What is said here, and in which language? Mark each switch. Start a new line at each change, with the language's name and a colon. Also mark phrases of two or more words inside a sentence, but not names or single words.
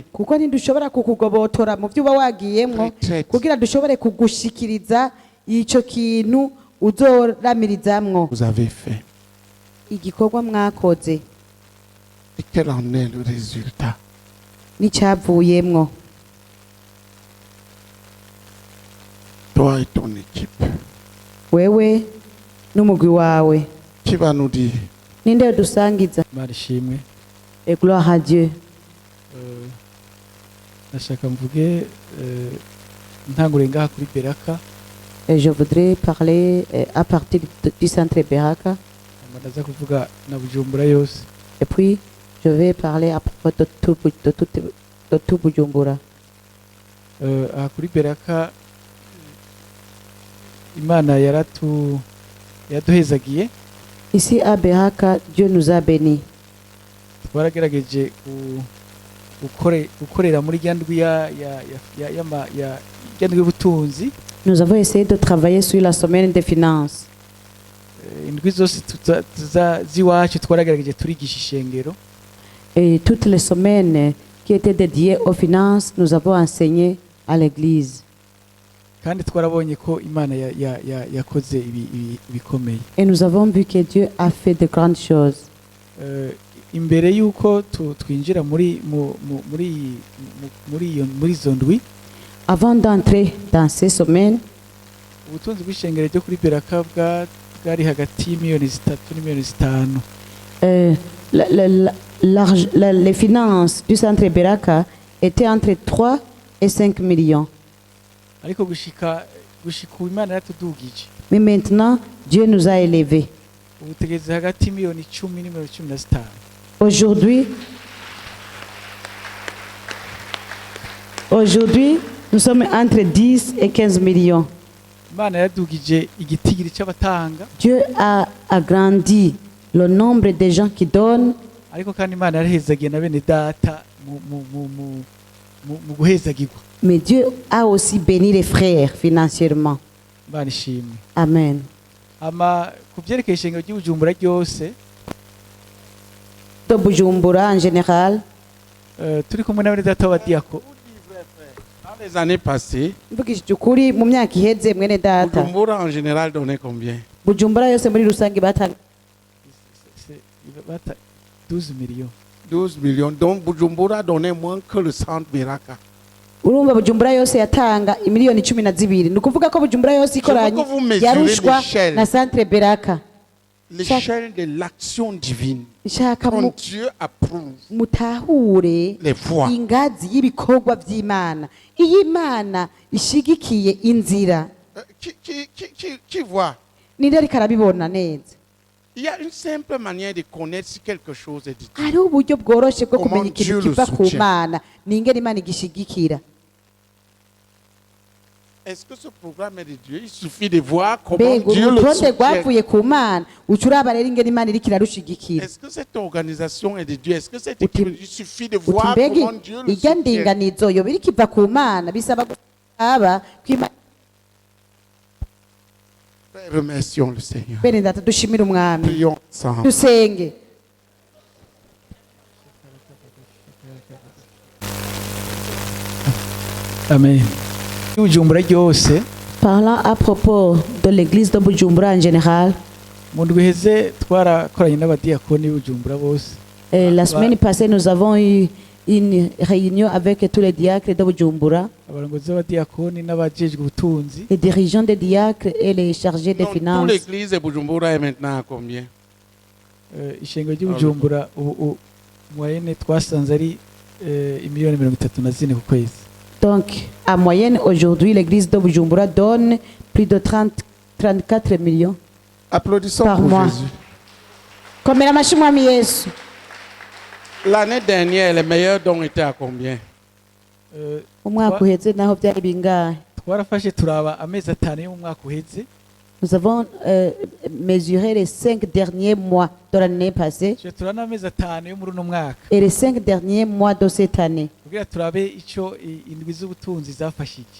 Rundi: kuko ntidushobora kukugobotora mu byo uba wagiyemwo kugira dushobore kugushikiriza icyo kintu uzoramirizamwo.
French: Vous avez fait.
Rundi: igikorwa mwakoze
French: Et quel en est le résultat?
Rundi: n'icyavuyemwo.
French: Toi et ton équipe.
Rundi: wewe n'umugwi wawe.
French: Qui va nous dire?
Rundi: ninde dusangiza? Imana ishimwe.
French: Et gloire à Dieu.
Rundi: Ndashaka mvuge ntangure ngaha kuri Beraka.
French: Et je voudrais parler à partir du centre Beraka.
Rundi: Ndaza kuvuga na Bujumbura yose.
French: Et puis je vais parler à propos de tout Bujumbura.
Rundi: Aha kuri Beraka Imana yaduhezagiye.
French: Ici à Beraka, Dieu nous a bénis.
Rundi: Twaragerageje gukorera muri ryandwi y'ubutunzi.
French: Nous avons essayé de travailler sur la semaine des finances.
Rundi: Indwi zose z'iwacu twaragerageje turigisha ishengero.
French: Et toutes les semaines qui étaient dédiées aux finances, nous avons enseigné à l'église.
Rundi: Kandi twarabonye ko Imana yakoze ibikomeye.
French: Et nous avons vu que Dieu a fait de grandes choses.
Rundi: Imbere yuko twinjira muri izo ndwi,
French: avant d'entrer dans ces semaines,
Rundi: ubutunzi bw'ishengero ryo kuri Beraka bwari hagati y'imiliyoni 3 n'imiliyoni 5.
French: Les finances du centre Beraka étaient entre 3 et 5 millions.
Rundi: Ariko gushika Imana yatudugije.
French: Mais maintenant, Dieu nous a élevés.
Rundi: Ubu tugeze hagati y'imiliyoni 10 n'imiliyoni 15.
French: Aujourd'hui, nous sommes entre 10 et 15 millions. Dieu a agrandi le nombre de gens qui donnent. Mais Dieu a aussi béni les frères financièrement. Amen. De Bujumbura en général, les années passées,
Rundi: mvugishije ukuri mu myaka iheze mwene data
French: Bujumbura en général donnait combien?
Rundi: bujumbura yose muri rusange batanga
French: 12 millions. 12 millions. Donc Bujumbura donnait moins que le centre Beraka.
Rundi: urumva bujumbura yose yatanga imiliyoni 12 ni ukuvuga ko bujumbura yose ikoranye
French: vous mesurez
Rundi: yarushwa
French: l'échelle.
Rundi: na centre beraka
French: L'échelle de l'action divine.
Rundi: nshaka
French: Quand Dieu approuve
Rundi: mutahure
French: les voies.
Rundi: ingazi y'ibikorwa by'imana iyo imana ishigikiye inzira
French: Qui voit?
Rundi: ninde ariko arabibona neza
French: Il y a une simple manière de connaître si quelque chose est dit.
Rundi: hariho uburyo bworoshe bwo
French: Comment
Rundi: kumenya ikintu
French: Dieu le
Rundi: kiva ku
French: soutient.
Rundi: mana ni ingene imana igishigikira
French: Est-ce que ce programme est de Dieu? Il suffit de voir comment
Rundi: mbega
French: Dieu le
Rundi: urutonde
French: soutient.
Rundi: rwavuye ku mana uca uraba rero ingene imana iriko irarushigikira
French: Est-ce que cette organisation est de Dieu? Est-ce que cette équipe, il suffit de
Rundi: uti
French: voir
Rundi: mbega
French: comment Dieu le
Rundi: irya
French: soutient.
Rundi: ndinganizo yoba iriko iva ku mana bisaba aba kwima
French: Remercions le Seigneur.
Rundi: bene data dushimire umwami
French: Prions ensemble.
Rundi: dusenge Amen. Bujumbura ryose
French: parlant à propos de l'église de Bujumbura en général
Rundi: mu ndwi iheze twarakoranye n'abadiyakoni b'Ubujumbura bose.
French: la semaine passée nous avons eu une réunion avec tous les diacres de Bujumbura
Rundi: Abarongozi b'abadiyakoni n'abajejwe ubutunzi.
French: les dirigeants des diacres et les chargés des Toute finances l'église de Bujumbura est maintenant à combien?
Rundi: Ishengero ry'Ubujumbura ubu moyenne twasanze ari imiliyoni 34 ku kwezi.
French: donc à moyenne aujourd'hui l'église de Bujumbura donne plus de 34 millions Applaudissons par pour mois Jésus.
Rundi: komera amashyi mwami yesu
French: L'année dernière, les meilleurs dons étaient à combien?
Rundi: umwaka uheze naho byari bingahe Twarafashe turaba amezi 5 yo mu mwaka uheze.
French: nous avons mesuré les 5 derniers mois de l'année passée
Rundi: Turana amezi 5 yo muri uno mwaka.
French: et les 5 derniers mois de cette année
Rundi: Kugira turabe ico indwi z'ubutunzi zafashije.